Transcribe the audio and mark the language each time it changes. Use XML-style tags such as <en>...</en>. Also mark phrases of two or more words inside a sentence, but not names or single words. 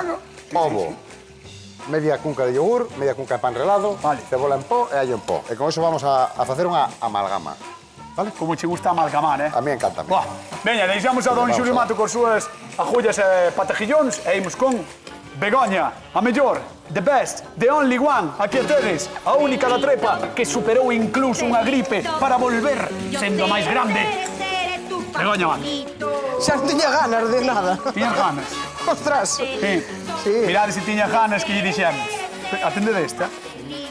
<gl>ovo, media cunca de yogur, media cunca de pan relado, Vale. cebola en pó e allo en pó. E con eso vamos a facer unha amalgama. Vale? Como che gusta amalgamar, A mí encanta. Buah. Veña, deixamos a don Vamos Xulio a ver. Mato con súas agullas e patajillóns e imos con Begoña, a mellor,</gl> <en>the best, the only one.</en> <gl>Aquí a tedes, a única da trepa que superou incluso unha gripe para volver sendo máis grande. Begoña, van. Xa non tiña ganas de nada. Tiñas ganas. Ostras. Sí. Sí. Mirade se tiña ganas que lle dixemos. Atendede esta.</gl>